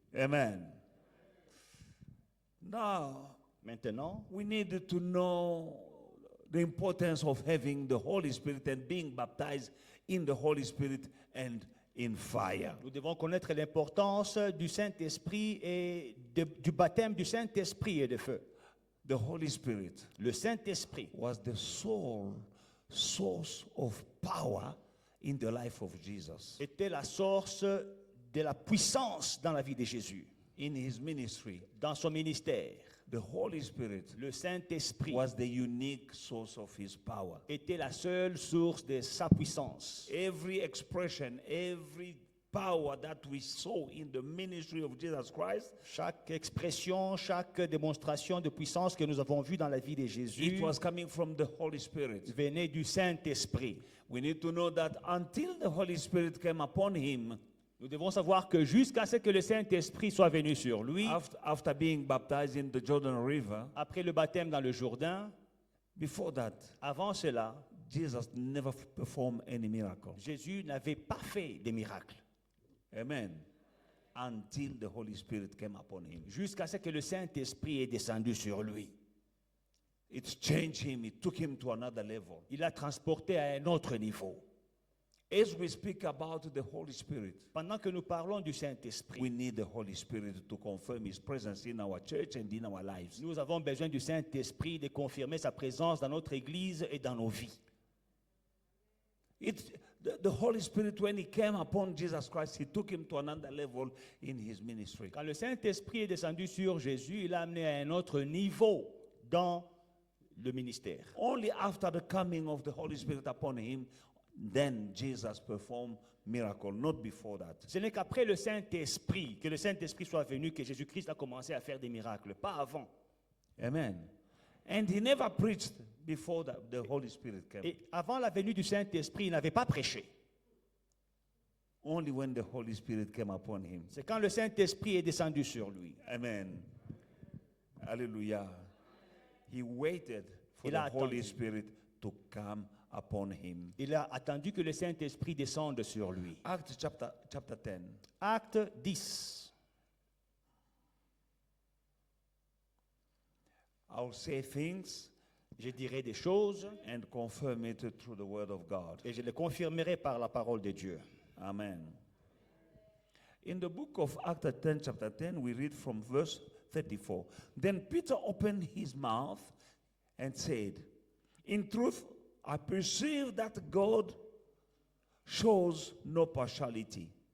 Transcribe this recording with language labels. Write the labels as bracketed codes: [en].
[en] Amen. Now, [fr] Maintenant, [en] we need to know the importance of having the Holy Spirit and being baptized in the Holy Spirit and in fire. [fr] nous devons connaître l'importance du Saint-Esprit et du baptême du Saint-Esprit et de feu. [en] The Holy Spirit [fr] Le Saint-Esprit [en] was the sole source of power in the life of Jesus. [fr] était la source de la puissance dans la vie de Jésus, [en] In his ministry, [fr] dans son ministère. [en] the Holy Spirit [fr] Le Saint-Esprit [en] was the unique source of his power. [fr] était la seule source de sa puissance. [en] Every expression, every power that we saw in the ministry of Jesus Christ, [fr] Chaque expression, chaque démonstration de puissance que nous avons vue dans la vie de Jésus [en] it was coming from the Holy Spirit. [fr] venait du Saint-Esprit. [en] We need to know that until the Holy Spirit came upon him, [fr] Nous devons savoir que jusqu'à ce que le Saint-Esprit soit venu sur lui, [en] after being baptized in the Jordan River, [fr] après le baptême dans le Jourdain, [en] before that, [fr] avant cela, [en] Jesus never performed any miracle. [fr] Jésus n'avait pas fait de miracles. [en] Amen. Until the Holy Spirit came upon him. [fr] Jusqu'à ce que le Saint-Esprit est descendu sur lui. [en] It changed him. It took him to another level. [fr] Il l'a transporté à un autre niveau. [en] As we speak about the Holy Spirit, [fr] Pendant que nous parlons du [en] we [fr] Saint-Esprit, [en] need the Holy Spirit to confirm his presence in our church and in our lives. [fr] nous avons besoin du Saint-Esprit de confirmer sa présence dans notre Église et dans nos vies. [en] The Holy Spirit, when he came upon Jesus Christ, he took him to another level in his ministry. [fr] Quand le Saint-Esprit est descendu sur Jésus, il l'a amené à un autre niveau dans le ministère. [en] Only after the coming of the Holy Spirit upon him, then Jesus performed miracle, not before that. [fr] Ce n'est qu'après le Saint-Esprit, que le Saint-Esprit soit venu, que Jésus-Christ a commencé à faire des miracles, pas avant. [en] Amen. And he never preached before the Holy Spirit came. [fr] Et avant la venue du Saint-Esprit, il n'avait pas prêché. [en] Only when the Holy Spirit came upon him. [fr] C'est quand le Saint-Esprit est descendu sur lui. [en] Amen. Hallelujah. He waited for [fr] Il [en] the [fr] a [en] Holy [fr] attendu. [en] Spirit to come upon him. [fr] Il a attendu que le Saint-Esprit descende sur lui. [en] Acts chapter 10. [fr] Acte 10. [en] I'll say things [fr] Je dirai des choses [en] and confirm it through the word of God. [fr] et je les confirmerai par la parole de Dieu. [en] Amen. In the book of Acts 10, chapter 10, we read from verse 34. Then Peter opened his mouth and said, in truth, I perceive that God shows no partiality.